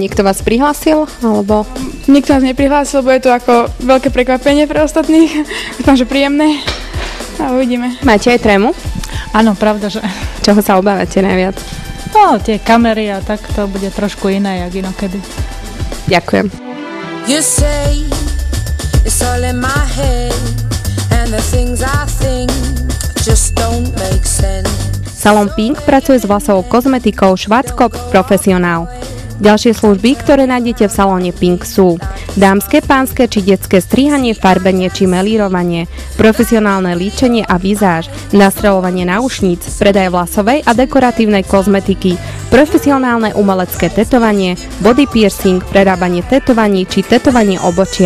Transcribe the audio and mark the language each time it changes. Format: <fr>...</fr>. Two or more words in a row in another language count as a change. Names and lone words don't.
<sk>Niekto vás prihlásil? Alebo... Nikto nás neprihlásil, bude to ako veľké prekvapenie pre ostatných. Dúfam, že príjemné. A uvidíme. Máte aj trému? Áno, pravda, že... Čoho sa obávate najviac? No, tie kamery a tak to bude trošku iné, jak inokedy. Ďakujem.</sk> <en>You say it's all in my head and the things I think just don't make sense.</en> <sk>Salón Pink pracuje s vlasovou kozmetikou Schwarzkopf Professional. Ďalšie služby, ktoré nájdete v salóne Pink sú dámske, pánske či detské strihanie, farbenie či melírovanie, profesionálne líčenie a vizáž, nastreľovanie náušníc, predaj vlasovej a dekoratívnej kozmetiky, profesionálne umelecké tetovanie,</sk> <en>body piercing,</en> <sk>prerábanie tetovaní či tetovanie obočia.</sk>